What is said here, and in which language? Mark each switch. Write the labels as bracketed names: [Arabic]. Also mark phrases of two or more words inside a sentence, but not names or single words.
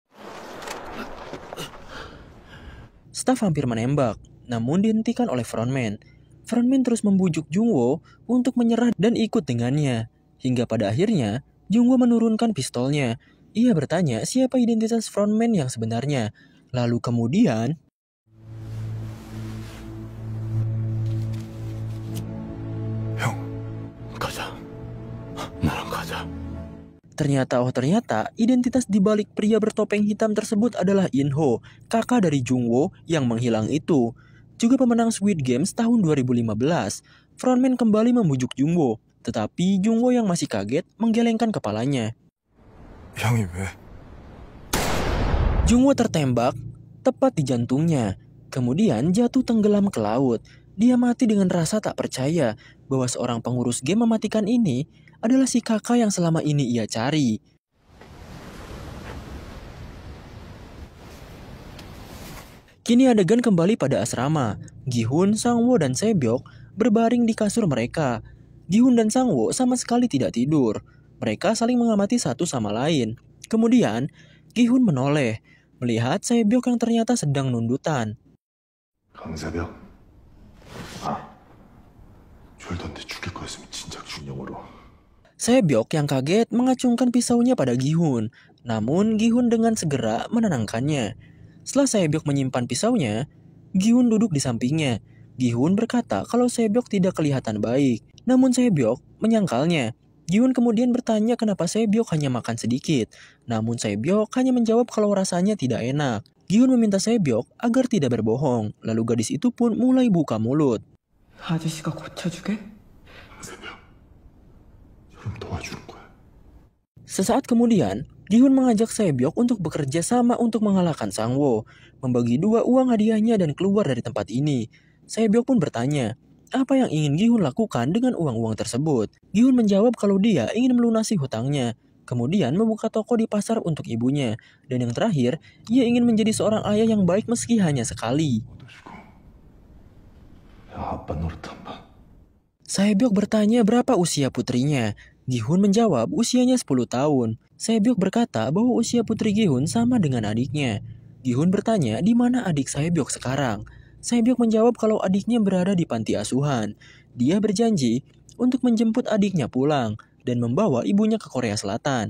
[Indonesian] Staf hampir menembak, namun dihentikan oleh frontman. Frontman terus membujuk Jungwoo untuk menyerah dan ikut dengannya. Hingga pada akhirnya, Jungwoo menurunkan pistolnya. Ia bertanya siapa identitas frontman yang sebenarnya. Lalu kemudian... [Korean] 형, 가자. 나랑 가자. [Indonesian] Ternyata identitas di balik pria bertopeng hitam tersebut adalah In-ho, kakak dari Jungwoo yang menghilang itu. Juga pemenang Squid Games tahun 2015. Frontman kembali membujuk Jungwoo, tetapi Jungwoo yang masih kaget menggelengkan kepalanya. [Korean] 형이 왜? [Indonesian] Jungwoo tertembak tepat di jantungnya, kemudian jatuh tenggelam ke laut. Dia mati dengan rasa tak percaya bahwa seorang pengurus game mematikan ini adalah si kakak yang selama ini ia cari. Kini adegan kembali pada asrama. Gi-hun, Sang-woo, dan Se-byok berbaring di kasur mereka. Gi-hun dan Sang-woo sama sekali tidak tidur. Mereka saling mengamati satu sama lain. Kemudian, Gi-hun menoleh, melihat Se-byok yang ternyata sedang nundutan. [Korean] 강세벽. 졸던데 죽일 거였으면 진작 준영으로. [Indonesian] Se-byok yang kaget mengacungkan pisaunya pada Gi-hun. Namun Gi-hun dengan segera menenangkannya. Setelah Se-byok menyimpan pisaunya, Gi-hun duduk di sampingnya. Gi-hun berkata kalau Se-byok tidak kelihatan baik. Namun Se-byok menyangkalnya. Gi-hun kemudian bertanya kenapa Se-byok hanya makan sedikit. Namun Se-byok hanya menjawab kalau rasanya tidak enak. Gi-hun meminta Se-byok agar tidak berbohong. Lalu gadis itu pun mulai buka mulut. [Korean] 아저씨가 고쳐주게? 세벽. 형 도와주는 거야. [Indonesian] Sesaat kemudian, Gi-hun mengajak Se-byok untuk bekerja sama untuk mengalahkan Sang-woo, membagi 2 uang hadiahnya dan keluar dari tempat ini. Se-byok pun bertanya, apa yang ingin Gi-hun lakukan dengan uang-uang tersebut? Gi-hun menjawab kalau dia ingin melunasi hutangnya, kemudian membuka toko di pasar untuk ibunya, dan yang terakhir, ia ingin menjadi seorang ayah yang baik meski hanya sekali. [Korean] 아빠 노릇 한번. [Indonesian] Se-byok bertanya berapa usia putrinya. Gi-hun menjawab usianya 10 tahun. Se-byok berkata bahwa usia putri Gi-hun sama dengan adiknya. Gi-hun bertanya di mana adik Se-byok sekarang. Se-byok menjawab kalau adiknya berada di panti asuhan. Dia berjanji untuk menjemput adiknya pulang dan membawa ibunya ke Korea Selatan.